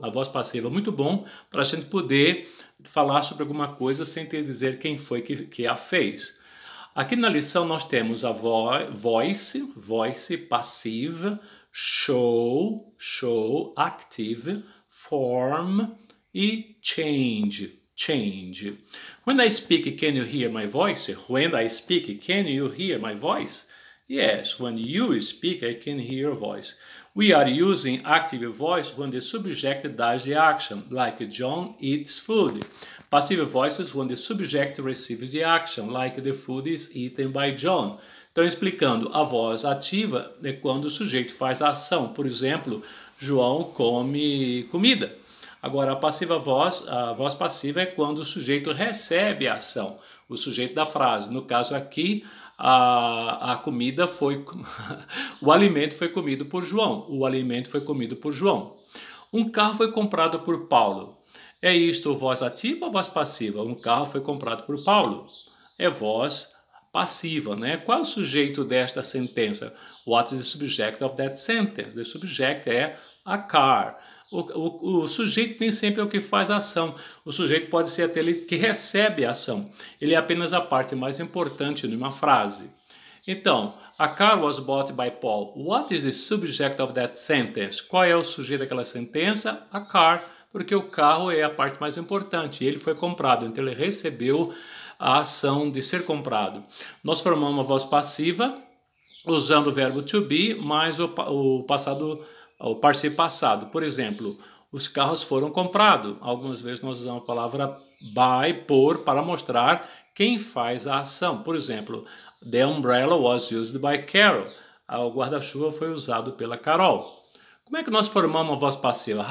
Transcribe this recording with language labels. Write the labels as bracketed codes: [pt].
[pt] A voz passiva é muito bom para a gente poder falar sobre alguma coisa sem ter que dizer quem foi que a fez. Aqui na lição nós temos a voice passive, show, active, form e change. [en] When I speak, can you hear my voice? When I speak, can you hear my voice? Yes, when you speak, I can hear your voice. We are using active voice when the subject does the action, like John eats food. Passive voice is when the subject receives the action, like the food is eaten by John. [pt] Então, explicando, a voz ativa é quando o sujeito faz a ação. Por exemplo, João come comida. Agora, a voz passiva é quando o sujeito recebe a ação, o sujeito da frase. No caso aqui, a comida foi... o alimento foi comido por João. O alimento foi comido por João. Um carro foi comprado por Paulo. É isto voz ativa ou voz passiva? Um carro foi comprado por Paulo. É voz passiva, né? Qual é o sujeito desta sentença? [en] What is the subject of that sentence? The subject é a car. [pt] O sujeito nem sempre é o que faz a ação. O sujeito pode ser aquele que recebe a ação. Ele é apenas a parte mais importante numa frase. Então, [en] a car was bought by Paul. What is the subject of that sentence? [pt] Qual é o sujeito daquela sentença? [en] A car, [pt] porque o carro é a parte mais importante. Ele foi comprado, então ele recebeu a ação de ser comprado. Nós formamos uma voz passiva usando o verbo to be mais o participo passado. Por exemplo, os carros foram comprados. Algumas vezes nós usamos a palavra by, por, para mostrar quem faz a ação. Por exemplo, [en] the umbrella was used by Carol. [pt] O guarda-chuva foi usado pela Carol. Como é que nós formamos a voz passiva?